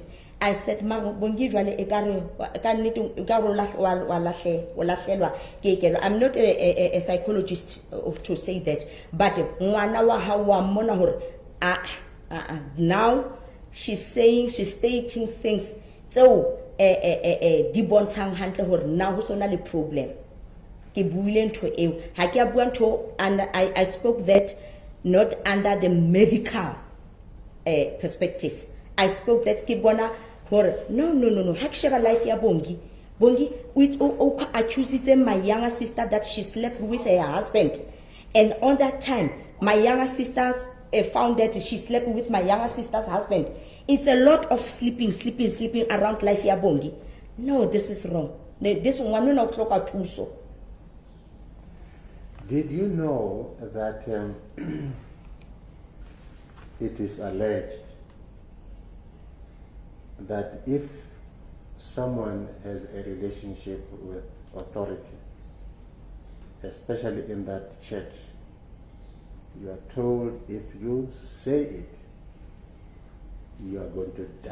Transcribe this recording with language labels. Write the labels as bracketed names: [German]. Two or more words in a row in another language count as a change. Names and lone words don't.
[English] I said, I'm not a psychologist to say that, but now she's stating things [Southern Sotho] tseo di bontshang hantle hore na ho sona le problem. Ke buile ntho eo, ha ke a bua ntho, [English] and I spoke that not under the medical perspective. I spoke that [Southern Sotho] ke bona hore no, ha ke sheba life ya Bongi o [English] accused my younger sister that she slept with her husband, and on that time my younger sisters found that she slept with my younger sister's husband. It's a lot of sleeping around life ya Bongi. No, this is wrong. This one [Southern Sotho] no hloka thuso. [English] Did you know that it is alleged that if someone has a relationship with authority, especially in that church, you are told if you say it, you are going to die.